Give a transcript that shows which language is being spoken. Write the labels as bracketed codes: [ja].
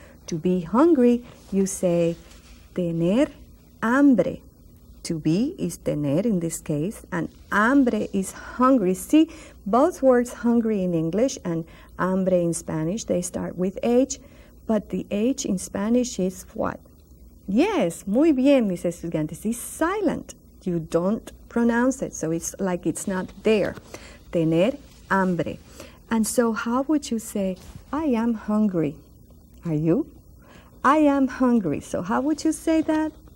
[en] To be hungry, you say tener hambre. To be is tener in this case, and hambre is hungry. See, both words hungry in English and hambre in Spanish, they start with H, but the H in Spanish is what? [es] Yes, muy bien, mis estudiantes. [en] It's silent. You don't pronounce it, so it's like it's not there. Tener hambre. And so how would you say, I am hungry? Are you? I am hungry. So how would you say that?